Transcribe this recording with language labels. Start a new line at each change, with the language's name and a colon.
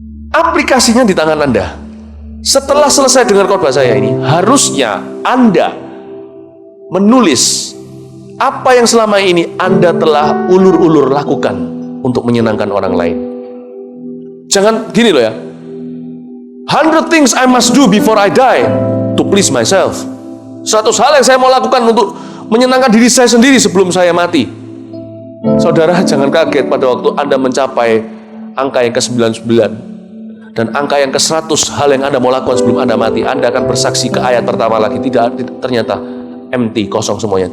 Indonesian: Aplikasinya di tangan Anda. Setelah selesai dengar khotbah saya ini, harusnya Anda menulis apa yang selama ini Anda telah ulur-ulur lakukan untuk menyenangkan orang lain. Jangan gini loh ya.
English: 100 things I must do before I die to please myself.
Indonesian: 100 hal yang saya mau lakukan untuk menyenangkan diri saya sendiri sebelum saya mati. Saudara, jangan kaget pada waktu Anda mencapai angka yang ke-99 dan angka yang ke-100 hal yang Anda mau lakukan sebelum Anda mati. Anda akan bersaksi ke ayat pertama lagi. Ternyata empty, kosong semuanya.